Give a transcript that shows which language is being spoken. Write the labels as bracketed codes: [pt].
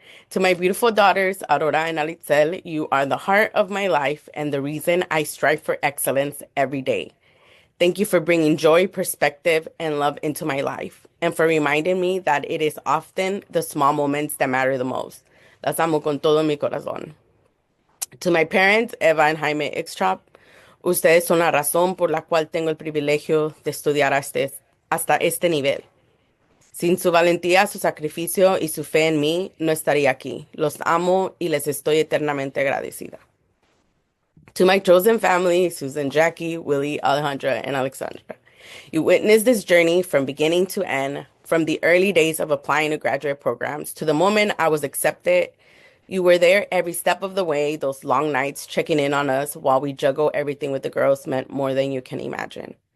[en] To my beautiful daughters, Aurora and Alitzel, you are the heart of my life and the reason I strive for excellence every day. Thank you for bringing joy, perspective, and love into my life, and for reminding me that it is often the small moments that matter the most. [es] Las amo con todo mi corazón. [en] To my parents, [es] Eva and Jaime Ixtrop, ustedes son la razón por la cual tengo el privilegio de estudiar hasta este nivel. Sin su valentía, su sacrificio y su fe en mí, no estaría aquí. Los amo y les estoy eternamente agradecida. [en] To my chosen family, Susan, Jackie, Willie, Alejandra, and Alexandra, you witnessed this journey from beginning to end, from the early days of applying to graduate programs to the moment I was accepted. You were there every step of the way. Those long nights checking in on us while we juggle everything with the girls meant more than you can imagine.